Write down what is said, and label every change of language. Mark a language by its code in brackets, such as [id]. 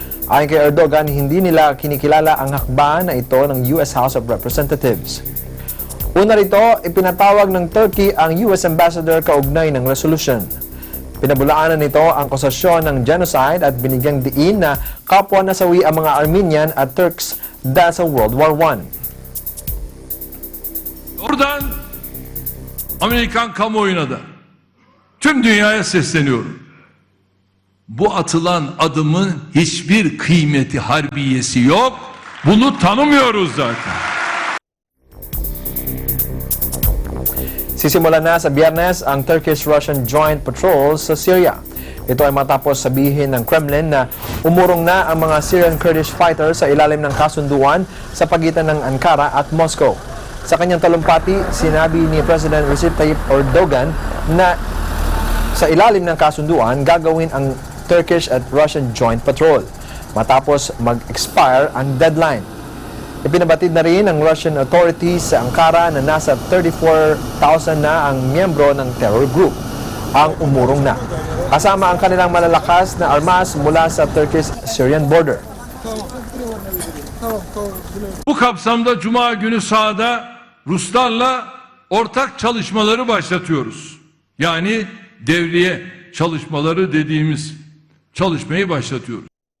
[tl] Ayon kay Erdogan, hindi nila kinikilala ang hakbang na ito ng US House of Representatives. Una rito, ipinatawag ng Turkey ang US Ambassador kaugnay ng resolution. Pinabulaanan nito ang akusasyon ng genocide at binigyang diin na kapwa nasawi ang mga Armenian at Turks dahil sa World War I. [tr] Oradan Amerikan kamuoyuna da tüm dünyaya sesleniyorum. Bu atılan adımın hiçbir kıymeti harbiyesi yok. Bunu tanımıyoruz zaten. [tl] Sisimulan na sa Biyernes ang Turkish-Russian joint patrols sa Syria. Ito ay matapos sabihin ng Kremlin na umurong na ang mga Syrian Kurdish fighters sa ilalim ng kasunduan sa pagitan ng Ankara at Moscow. Sa kanyang talumpati, sinabi ni President Recep Tayyip Erdogan na sa ilalim ng kasunduan gagawin ang Turkish at Russian joint patrol matapos mag-expire ang deadline. Ipinabatid na rin ng Russian authorities sa Ankara na nasa 34,000 na ang miyembro ng terror group ang umurong na, kasama ang kanilang malalakas na armas mula sa Turkish-Syrian border. [tr] Bu kapsamda Cuma günü sahada Ruslarla ortak çalışmaları başlatıyoruz. Yani devriye çalışmaları dediğimiz çalışmayı başlatıyoruz.